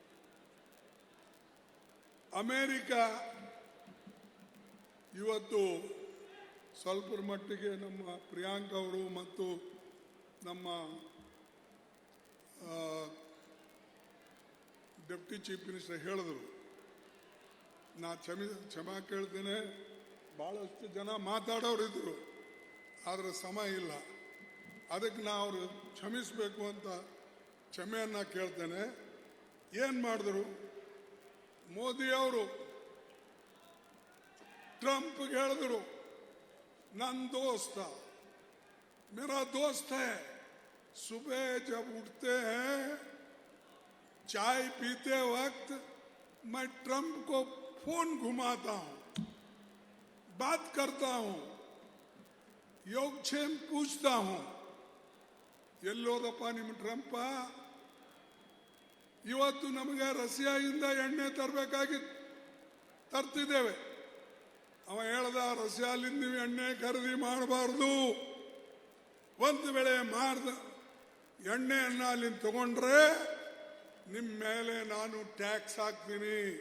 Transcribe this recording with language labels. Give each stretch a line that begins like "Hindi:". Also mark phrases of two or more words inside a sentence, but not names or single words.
Kannada: ಅಮೇರಿಕ ಇವತ್ತು ಸ್ವಲ್ಪರ ಮಟ್ಟಿಗೆ ನಮ್ಮ ಪ್ರಿಯಾಂಕ ಅವರು ಮತ್ತು ನಮ್ಮ
English: deputy chief minister
Kannada: ಹೇಳಿದ್ರು, ನಾ ಕ್ಷಮಾ ಕೇಳ್ತೇನೆ, ಭಾಳಷ್ಟು ಜನ ಮಾತಾಡೋರಿದ್ರು, ಆದರೆ ಸಮಯ ಇಲ್ಲ, ಅದಕ್ಕೆ ನಾ ಅವರು ಕ್ಷಮಿಸಬೇಕು ಅಂತ ಕ್ಷಮೆಯನ್ನು ಕೇಳ್ತೇನೆ. ಏನು ಮಾಡಿದ್ರು ಮೋದಿಯವರು? ಟ್ರಂಪ್ಗೆ ಹೇಳಿದ್ರು, ನನ್ನ ದೋಸ್ತ,
Hindi: मेरा दोस्त है, सुबह जब उठते हैं चाय पीते वक्त मैं ट्रंप को फोन घुमाता हूं, बात करता हूं, योगक्षेम पूछता हूं.
Kannada: ಎಲ್ಲೋದಪ್ಪ ನಿಮ್ಮ ಟ್ರಂಪ? ಇವತ್ತು ನಮಗೆ ರಷ್ಯಾದಿಂದ ಎಣ್ಣೆ ತರಬೇಕಾಗಿತ್ತು, ತರ್ತಿದ್ದೇವೆ. ಅವ ಹೇಳ್ದ, ರಷ್ಯಾಲಿಂದ ನೀವು ಎಣ್ಣೆ ಖರೀದಿ ಮಾಡಬಾರ್ದು, ಒಂದು ವೇಳೆ ಎಣ್ಣೆಯನ್ನು ಅಲ್ಲಿಂದ ತಗೊಂಡ್ರೆ ನಿಮ್ಮ ಮೇಲೆ ನಾನು ಟ್ಯಾಕ್ಸ್ ಹಾಕ್ತೀನಿ.